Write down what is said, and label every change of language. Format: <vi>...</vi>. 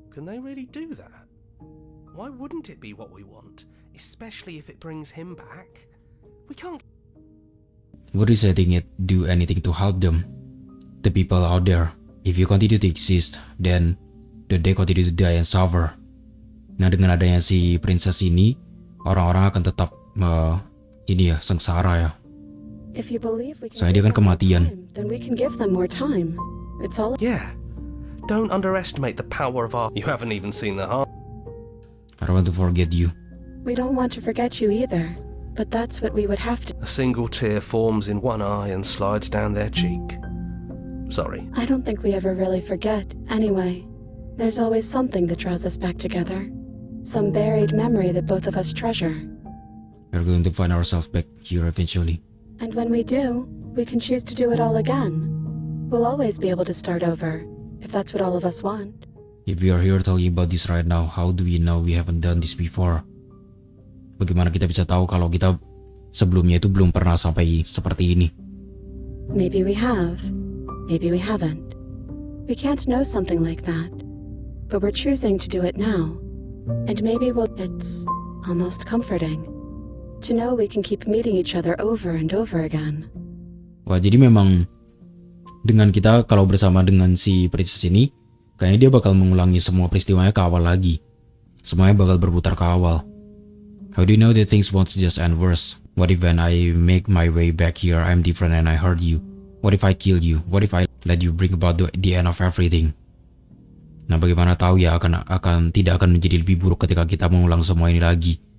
<en>Can they really do that? Why wouldn't it be what we want? Especially if it brings him back? We can't... What is letting it do anything to help them? The people out there. If you continue to exist, then they continue to die and suffer.</en> <id>Nah, dengan adanya si princess ini, orang-orang akan tetap sengsara ya.</id> <en>If you believe we can</en> <id>Soalnya dia kan kematian.</id> <en>Then we can give them more time. It's all... Yeah. Don't underestimate the power of our... You haven't even seen the heart. I don't want to forget you. We don't want to forget you either. But that's what we would have to... A single tear forms in one eye and slides down their cheek. Sorry. I don't think we ever really forget, anyway. There's always something that draws us back together. Some buried memory that both of us treasure. We're going to find ourselves back here eventually. And when we do, we can choose to do it all again. We'll always be able to start over, if that's what all of us want. If we are here talking about this right now, how do we know we haven't done this before?</en> <id>Bagaimana kita bisa tahu kalau kita sebelumnya itu belum pernah sampai seperti ini?</id> <en>Maybe we have. Maybe we haven't. We can't know something like that. But we're choosing to do it now. And maybe it's almost comforting to know we can keep meeting each other over and over again.</en> <id>Wah, jadi memang dengan kita kalau bersama dengan si princess ini, kayaknya dia bakal mengulangi semua peristiwanya ke awal lagi. Semuanya bakal berputar ke awal.</id> <en>How do you know that things won't just end worse? What if when I make my way back here, I'm different and I hurt you? What if I kill you? What if I let you bring about the end of everything?</en> <id>Nah, bagaimana tahu ya tidak akan menjadi lebih buruk ketika kita mengulang semua ini lagi.</id>